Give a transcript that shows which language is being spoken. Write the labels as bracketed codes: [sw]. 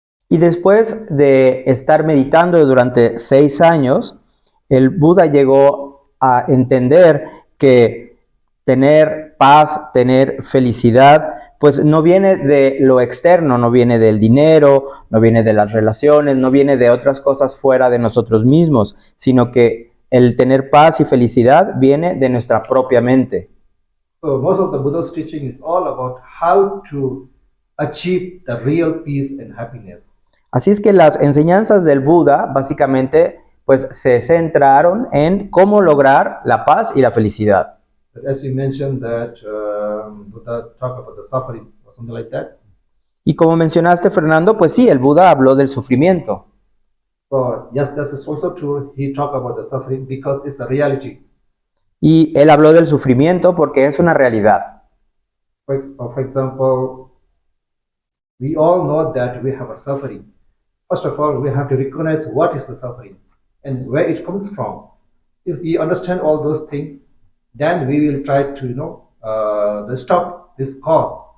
[es] Y después de estar meditando durante 6 años, el Buda llegó a entender que tener paz, tener felicidad, pues no viene de lo externo, no viene del dinero, no viene de las relaciones, no viene de otras cosas fuera de nosotros mismos, sino que el tener paz y felicidad viene de nuestra propia mente. [en] So most of the Buddha's teaching is all about how to achieve the real peace and happiness. [es] Así es que las enseñanzas del Buda básicamente pues se centraron en cómo lograr la paz y la felicidad. [en] As you mentioned that Buddha talked about the suffering or something like that. [es] Y como mencionaste, Fernando, pues sí, el Buda habló del sufrimiento. [en] So yes, that is also true. He talked about the suffering because it's a reality. [es] Y él habló del sufrimiento porque es una realidad. [en] For example, we all know that we have a suffering. First of all, we have to recognize what is the suffering and where it comes from. If we understand all those things, then we will try to stop this cause.